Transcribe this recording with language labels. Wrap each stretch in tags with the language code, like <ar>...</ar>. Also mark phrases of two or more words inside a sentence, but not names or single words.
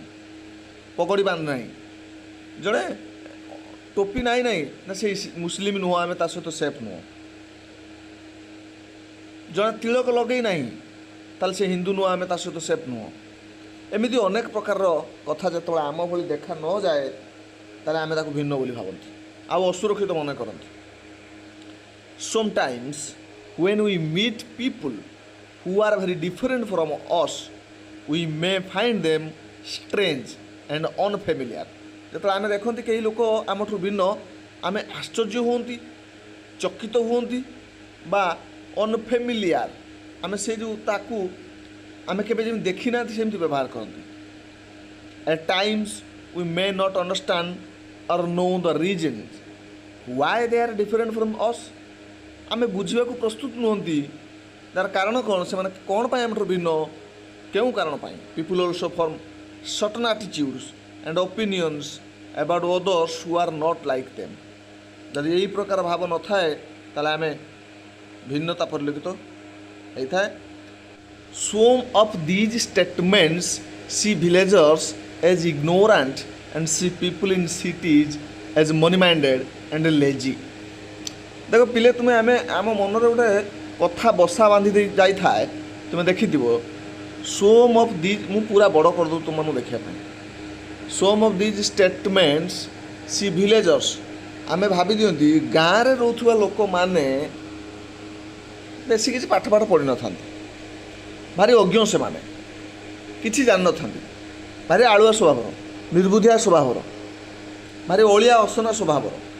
<or>ପଗଡ଼ି ବାନ୍ଧି ନାହିଁ, ଜଣେ ଟୋପି ନାହିଁ ନା ସେ ମୁସଲିମ ନୁହଁ, ଆମେ ତା ସହିତ ସେଫ୍ ନୁହଁ। ଜଣେ ତିଳକ ଲଗେଇ ନାହିଁ, ତାହେଲେ ସେ ହିନ୍ଦୁ ନୁହଁ, ଆମେ ତା ସହିତ ସେଫ୍ ନୁହଁ। ଏମିତି ଅନେକ ପ୍ରକାରର କଥା ଯେତେବେଳେ ଆମ ଭଳି ଦେଖା ନଯାଏ ତାହେଲେ ଆମେ ତାକୁ ଭିନ୍ନ ବୋଲି ଭାବନ୍ତି ଆଉ ଅସୁରକ୍ଷିତ ମନେ କରନ୍ତି।</or> <en>Sometimes when we meet people who are very different from us, we may find them strange and unfamiliar।</en> <or>ଯେତେବେଳେ ଆମେ ଦେଖନ୍ତି କେହି ଲୋକ ଆମଠୁ ଭିନ୍ନ, ଆମେ ଆଶ୍ଚର୍ଯ୍ୟ ହୁଅନ୍ତି, ଚକିତ ହୁଅନ୍ତି ବା ଅନଫେମିଲିଆର, ଆମେ ସେ ଯେଉଁ ତାକୁ ଆମେ କେବେ ଯେମିତି ଦେଖିନାହାନ୍ତି ସେମିତି ବ୍ୟବହାର କରନ୍ତି।</or> <en>At times we may not understand or know the reasons why they are different from us।</en> <or>ଆମେ ବୁଝିବାକୁ ପ୍ରସ୍ତୁତ ନୁହନ୍ତି ତାର କାରଣ କ'ଣ, ସେମାନେ କ'ଣ ପାଇଁ ଆମଠାରୁ ଭିନ୍ନ, କେଉଁ କାରଣ ପାଇଁ।</or> <en>People also form certain attitudes and opinions about others who are not like them।</en> <or>ଯଦି ଏହି ପ୍ରକାର ଭାବ ନଥାଏ ତାହେଲେ ଆମେ ଭିନ୍ନତା ପରିଲକ୍ଷିତ ହେଇଥାଏ।</or> <en>Some of these statements see villagers as ignorant and see people in cities as money-minded and lazy।</en> <or>ଦେଖ ପିଲେ, ତୁମେ ଆମ ମନରେ ଗୋଟେ କଥା ବସା ବାନ୍ଧି ଦେଇ ଯାଇଥାଏ, ତୁମେ ଦେଖିଥିବ।</or> <en>Some of these,</en> <or>ମୁଁ ପୁରା ବଡ଼ କରିଦେଉଛି ତୁମମାନଙ୍କୁ ଦେଖିବା ପାଇଁ।</or> <en>Some of these statements see villagers,</en> <or>ଆମେ ଭାବି ଦିଅନ୍ତି ଗାଁରେ ରହୁଥିବା ଲୋକମାନେ ବେଶୀ କିଛି ପାଠ ପଢ଼ିନଥାନ୍ତି, ଭାରି ଅଜ୍ଞ, ସେମାନେ କିଛି ଜାଣିନଥାନ୍ତି, ଭାରି ଆଳୁଆ ସ୍ୱଭାବର, ନିର୍ବୁଦ୍ଧିଆ ସ୍ୱଭାବର, ଭାରି ଅଳିଆ ଅସନା ସ୍ୱଭାବର।</or>